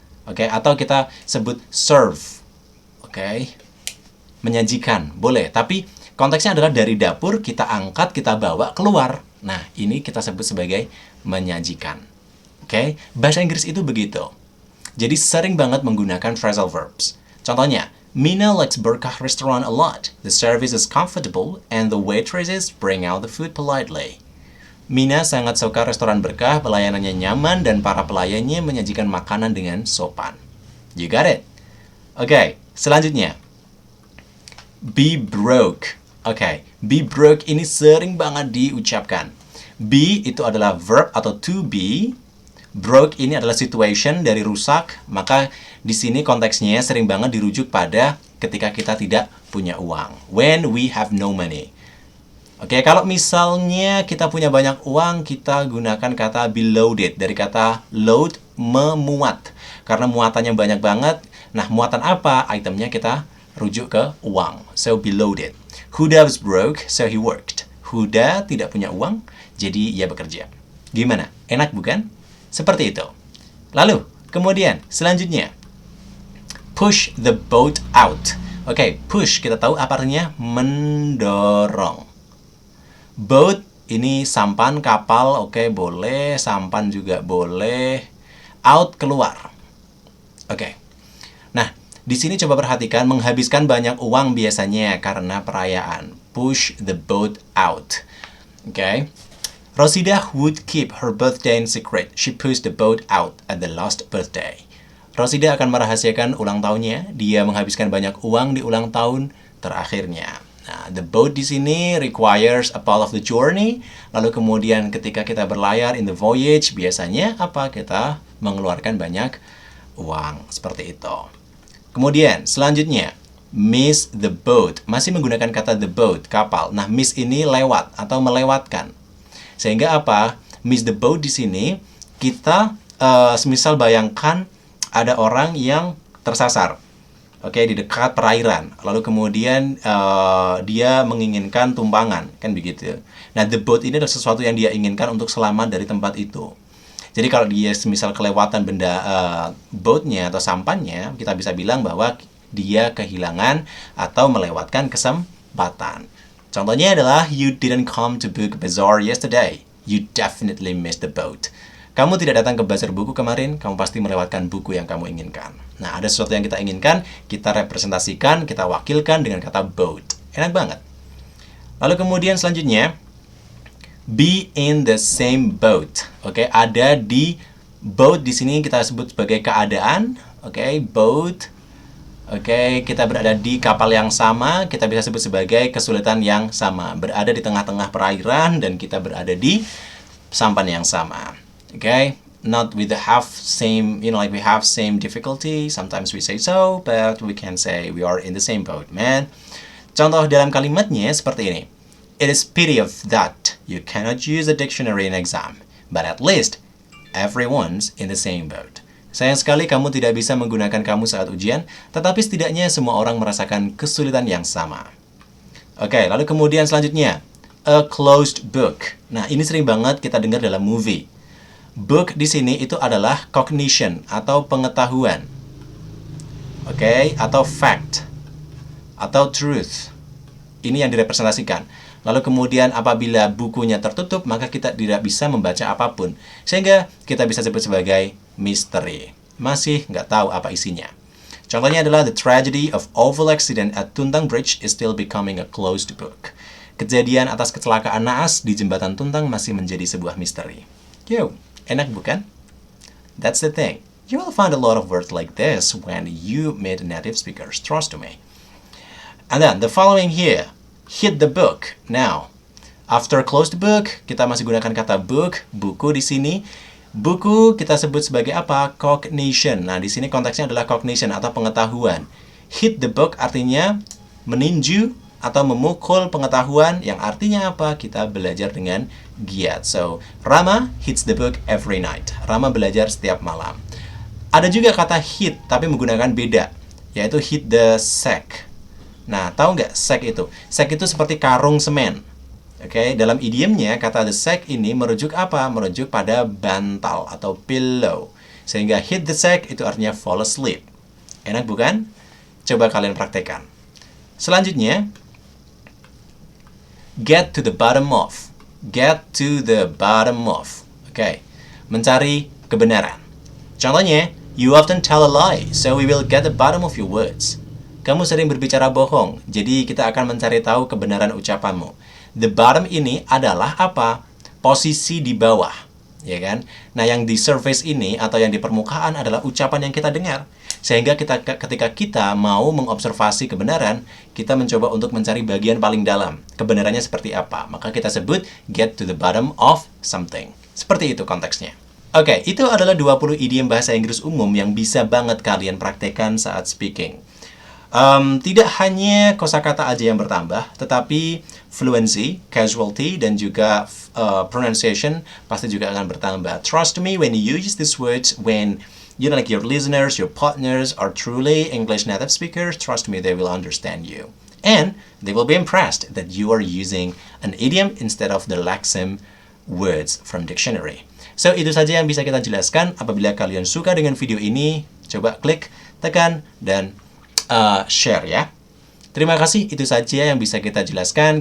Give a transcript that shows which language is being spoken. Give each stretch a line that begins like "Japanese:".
Indonesian: Oke, atau kita sebut serve. Oke. Menyajikan, boleh. Tapi konteksnya adalah dari dapur kita angkat, kita bawa keluar. Nah, ini kita sebut sebagai menyajikan. Oke, bahasa Inggris itu begitu. Jadi sering banget menggunakan phrasal verbs.
English: Contohnya, Mina likes Berkah restaurant a lot. The service is comfortable and the waitresses bring out the food politely.
Indonesian: Mina sangat suka restoran berkah, pelayanannya nyaman, dan para pelayannya menyajikan makanan dengan sopan.
English: You got it?
Indonesian: Oke, selanjutnya.
English: Be broke.
Indonesian: Oke, be broke ini sering banget diucapkan. Be itu adalah verb atau to be. Broke ini adalah situation dari rusak, maka di sini konteksnya sering banget dirujuk pada ketika kita tidak punya uang.
English: When we have no money.
Indonesian: Oke, kalau misalnya kita punya banyak uang, kita gunakan kata be loaded. Dari kata load, memuat. Karena muatannya banyak banget. Nah, muatan apa? Itemnya kita rujuk ke uang.
English: So, be loaded. Huda was broke, so he worked.
Indonesian: Huda tidak punya uang, jadi ia bekerja. Gimana? Enak bukan? Seperti itu. Lalu, kemudian, selanjutnya.
English: Push the boat out.
Indonesian: Oke, push kita tahu apa artinya? Mendorong. Boat ini sampan, kapal, oke, boleh. Sampan juga boleh. Out, keluar. Oke. Nah, di sini coba perhatikan, menghabiskan banyak uang biasanya karena perayaan.
English: Push the boat out. Oke. Rosida would keep her birthday in secret. She pushed the boat out at the last birthday.
Indonesian: Rosida akan merahasiakan ulang tahunnya. Dia menghabiskan banyak uang di ulang tahun terakhirnya.
English: Nah, the boat
Indonesian: di sini
English: requires a part of the journey.
Indonesian: Lalu kemudian ketika kita berlayar
English: in the voyage,
Indonesian: biasanya apa? Kita mengeluarkan banyak uang. Seperti itu. Kemudian, selanjutnya, miss the boat. Masih menggunakan kata the boat, kapal. Nah, miss ini lewat atau melewatkan. Sehingga apa? Miss the boat di sini, kita semisal bayangkan ada orang yang tersasar. Oke, di dekat perairan. Lalu kemudian dia menginginkan tumpangan, kan begitu. Nah, the boat ini adalah sesuatu yang dia inginkan untuk selamat dari tempat itu. Jadi kalau dia semisal kelewatan benda boatnya atau sampannya, kita bisa bilang bahwa dia kehilangan atau melewatkan kesempatan.
English: Contohnya adalah, you didn't come to book bazaar yesterday. You definitely missed the boat.
Indonesian: Kamu tidak datang ke bazar buku kemarin, kamu pasti melewatkan buku yang kamu inginkan. Nah, ada sesuatu yang kita inginkan, kita representasikan, kita wakilkan dengan kata boat. Enak banget. Lalu kemudian selanjutnya, be in the same boat. Oke, ada di boat di sini kita sebut sebagai keadaan. Oke, boat. Oke, kita berada di kapal yang sama, kita bisa sebut sebagai kesulitan yang sama. Berada di tengah-tengah perairan dan kita berada di sampan yang sama.
English: Okay, not with the half same, like we have same difficulty. Sometimes we say so, but we can say we are in the same boat, man.
Indonesian: Contoh dalam kalimatnya seperti ini.
English: It is pity of that you cannot use a dictionary in exam, but at least everyone's in the same boat.
Indonesian: Sayang sekali kamu tidak bisa menggunakan kamus saat ujian, tetapi setidaknya semua orang merasakan kesulitan yang sama. Oke, lalu kemudian selanjutnya, a closed book. Nah, ini sering banget kita dengar dalam movie. Book di sini itu adalah cognition atau pengetahuan. Oke, atau fact atau truth. Ini yang direpresentasikan. Lalu kemudian apabila bukunya tertutup, maka kita tidak bisa membaca apapun. Sehingga kita bisa sebut sebagai misteri. Masih nggak tahu apa isinya. Contohnya adalah the tragedy of awful accident at Tuntang Bridge is still becoming a closed book. Kejadian atas kecelakaan naas di jembatan Tuntang masih menjadi sebuah misteri.
English: Yo.
Indonesian: Enak bukan?
English: That's the thing. You will find a lot of words like this when you meet native speakers. Trust me. And then the following here. Hit the book. Now, after close the book,
Indonesian: kita masih gunakan kata book. Buku di sini. Buku kita sebut sebagai apa? Cognition. Nah, di sini konteksnya adalah cognition atau pengetahuan. Hit the book artinya meninju atau memukul pengetahuan, yang artinya apa? Kita belajar dengan giat.
English: So, Rama hits the book every night.
Indonesian: Rama belajar setiap malam. Ada juga kata hit, tapi menggunakan beda, yaitu hit the sack. Nah, tahu nggak sack itu? Sack itu seperti karung semen. Oke, dalam idiomnya, kata the sack ini merujuk apa? Merujuk pada bantal atau pillow. Sehingga hit the sack itu artinya
English: fall asleep.
Indonesian: Enak bukan? Coba kalian praktekkan.
English: Selanjutnya, get to the bottom of. Get to the bottom of.
Indonesian: Oke, mencari kebenaran.
English: Contohnya, you often tell a lie, so we will get the bottom of your words.
Indonesian: Kamu sering berbicara bohong, jadi kita akan mencari tahu kebenaran ucapanmu. The bottom ini adalah apa? posisi di bawah, ya kan? Nah, yang di surface ini atau yang di permukaan adalah ucapan yang kita dengar. Sehingga ketika kita mau mengobservasi kebenaran, kita mencoba untuk mencari bagian paling dalam. Kebenarannya seperti apa? Maka kita sebut get to the bottom of something. Seperti itu konteksnya. Oke, itu adalah 20 idiom bahasa Inggris umum yang bisa banget kalian praktekkan saat speaking. Tidak hanya kosakata aja yang bertambah, tetapi fluency, casualty, dan juga pronunciation pasti juga akan bertambah.
English: Trust me when you use these words, when like your listeners, your partners are truly English native speakers, trust me, they will understand you. And they will be impressed that you are using an idiom instead of the lexeme words from dictionary.
Indonesian: So, itu saja yang bisa kita jelaskan. Apabila kalian suka dengan video ini, coba klik, tekan, dan share ya. Terima kasih, itu saja yang bisa kita jelaskan.